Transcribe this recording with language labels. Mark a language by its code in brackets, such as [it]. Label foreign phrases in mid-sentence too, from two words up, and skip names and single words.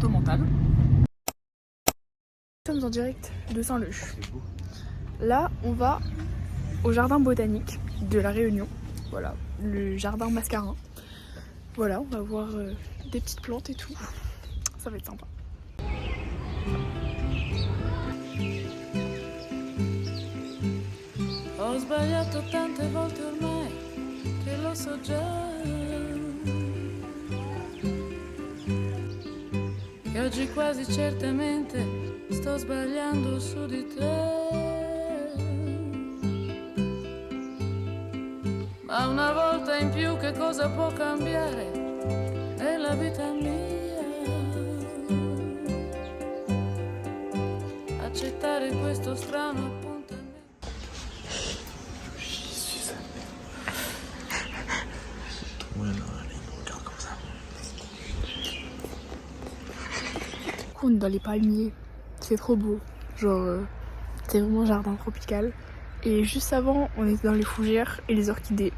[fr] Nous sommes en direct de Saint-Leu. Là, on va au jardin botanique de la Réunion. Voilà, le jardin Mascarin. Voilà, on va voir des petites plantes et tout. Ça va être sympa. [it] Ho sbagliato tante volte ormai che lo so già. E oggi quasi certamente sto sbagliando su di te. volta in più che cosa può cambiare nella vita mia. Accettare questo strano appuntamento. [fr] On est dans les palmiers, c'est trop beau. Genre, c'est vraiment un jardin tropical. Et juste avant, on était dans les fougères et les orchidées.